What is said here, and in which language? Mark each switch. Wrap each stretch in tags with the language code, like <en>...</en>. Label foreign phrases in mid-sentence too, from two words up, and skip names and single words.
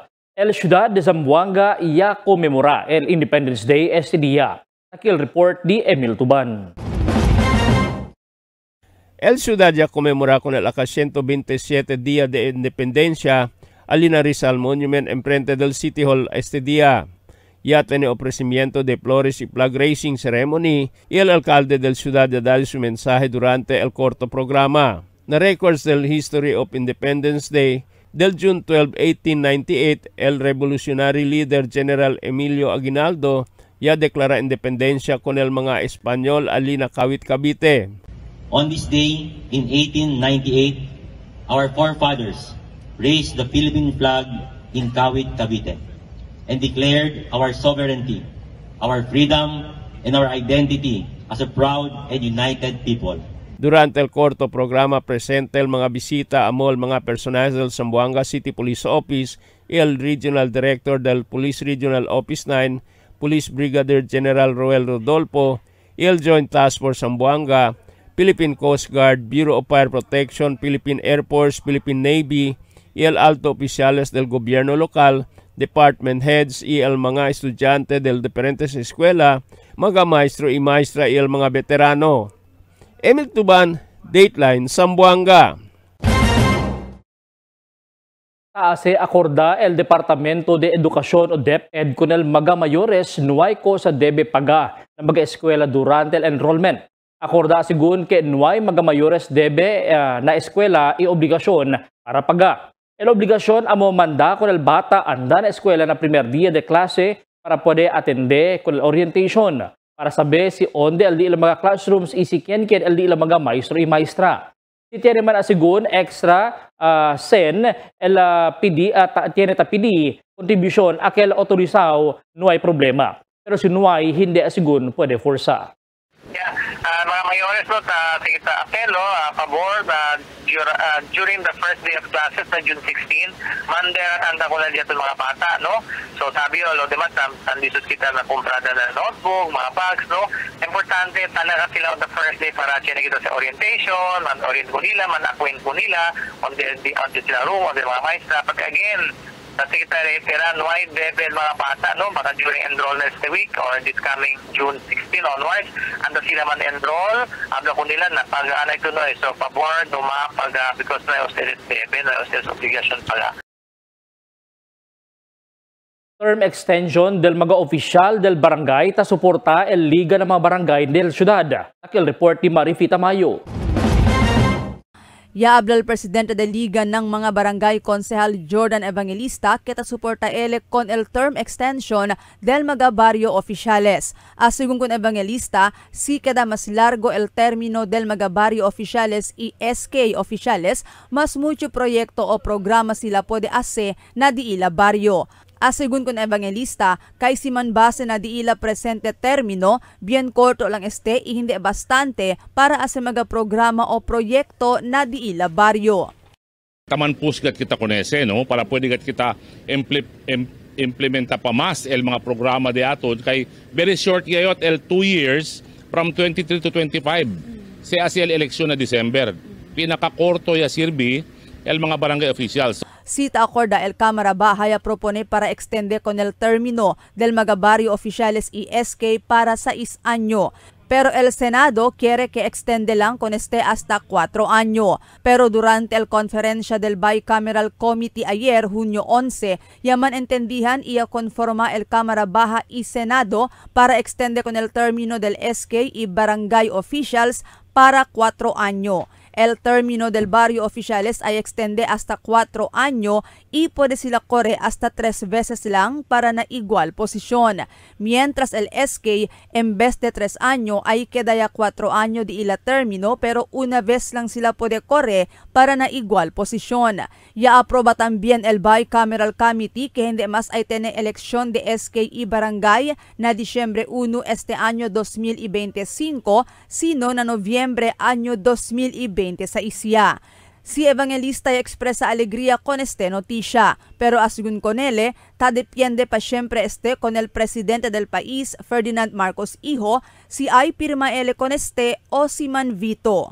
<cbk>El ciudad de Zamboanga ya conmemora el</cbk> <en>Independence Day</en> <cbk>este día. Aquí el report de Emil Tuban. El ciudad ya conmemora con el acá 127 día de independencia al Lina Rizal Monument enfrente del City Hall este día. Ya tiene ofrecimiento de flores y</cbk> <en>flag raising ceremony</en> <cbk>y el alcalde del ciudad ya da su mensaje durante el corto programa. Na records del</cbk> <en>History of Independence Day</en> <cbk>del June 12, 1898, el</cbk> <en>revolutionary leader</en> <cbk>General Emilio Aguinaldo ya declara independencia con el mga Espanyol alina Kawit Cavite.</cbk> <en>On this day in 1898, our forefathers raised the Philippine flag in Kawit Cavite and declared our sovereignty, our freedom, and our identity as a proud and united people.</en> <cbk>Durante el corto programa presente el mga bisita amo el mga personajes del Zamboanga City Police Office y el Regional Director del Police Regional Office 9, Police Brigadier General Roel Rodolfo y el Joint Task Force Zamboanga, Philippine Coast Guard, Bureau of Fire Protection, Philippine Air Force, Philippine Navy y el alto oficiales del gobierno local,</cbk> <en>department heads</en> <cbk>y el mga estudyante del diferentes eskwela, mga maestro y maestra y el mga veterano. Emil Tuban, Dateline Zamboanga. Se acorda el Departamento de Educación o DepEd con el mga mayores nuay ko sa debe paga ng mga eskwela durante el enrollment. Acorda sigun que nuay mga mayores debe na eskwela y obligasyon para paga. El obligación amo manda con el bata anda na eskwela na primer día de clase para poder atender con el orientation para saber si onde el di ilang mga classrooms y si ken el di ilang mga maestro y maestra. Si tiene man asigun extra sen el pidi tiene ta pidi contribution aquel autorizado no hay problema. Pero si no hay hindi asigun pwede forsa. Yeah, mga mayores no, kita apelo, pabor,</cbk> <en>during the first day of classes na June 16, Monday</en> <cbk>anda ko na dito mga bata,</cbk> <en>no?</en> <cbk>So sabi yo, lo demás, andisot kita na kumprada na notebook, mga bags, no? Importante, talaga sila</cbk> <en>on the first day</en> <cbk>para siya kita sa orientation, man-orient ko nila, man-acquaint ko nila, on the sila room, on the mga maestra, pag again, kasi kita reitera, nuay debel mga bata, no? Baka</cbk> <en>during enrollment this week or this coming June 16 onwards,</en> <cbk>ando sila man enroll, abla ko nila na pag-anay ko no, so pabor, pag because na ustedes debel, na ustedes obligasyon pala. Term extension del mga opisyal del barangay ta suporta el</cbk> <tl>liga ng mga barangay</tl> <cbk>del syudad. Akil report ni Marifita Mayo. Yaabla el presidente de Liga ng mga barangay Konsehal Jordan Evangelista kita suporta ele con el term extension del mga barrio oficiales. Asigun con Evangelista, si queda mas largo el término del mga barrio oficiales y SK oficiales, mas mucho proyecto o programa sila puede hacer na di ila barrio. Asigun con Evangelista, kay si man base na di ila presente termino, bien corto lang este y hindi bastante para asa mga programa o proyekto na di ila baryo. Taman pusgat kita konese, no? Para pwede kita implementa pa mas el mga programa de atod kay</cbk> <en>very short</en> <cbk>gayot el</cbk> <en>2 years from 23 to 25</en> <cbk>si el eleksyon na December. Pinakakorto ya sirbi el mga</cbk> <en>barangay officials.</en> <cbk>Cita acorda el Cámara Baja propone para extender con el término del mga barrio oficiales y SK para 6 años. Pero el Senado quiere que extende lang con este hasta 4 años. Pero durante el conferencia del Bicameral Committee ayer, junio 11, yaman entendihan y conforma el Cámara Baja y Senado para extender con el término del SK y</cbk> <en>barangay officials</en> <cbk>para 4 años. El término del barrio oficiales ay extende hasta 4 años y puede sila corre hasta 3 veces lang para na igual posisyon. Mientras el SK en vez de 3 años ay queda ya 4 años de ila término pero una vez lang sila puede corre para na igual posisyon. Ya aproba también el Bicameral Committee que hindi mas ay tiene eleksyon de SK y barangay na Disyembre 1 este año 2025 sino na Nobyembre año 2020 sa isya. Si Evangelista expresa alegría con este noticia, pero asegun con él, ta depiende pa siempre con el presidente del país, Ferdinand Marcos Hijo, si ay pirma él con este o si man veto.</cbk>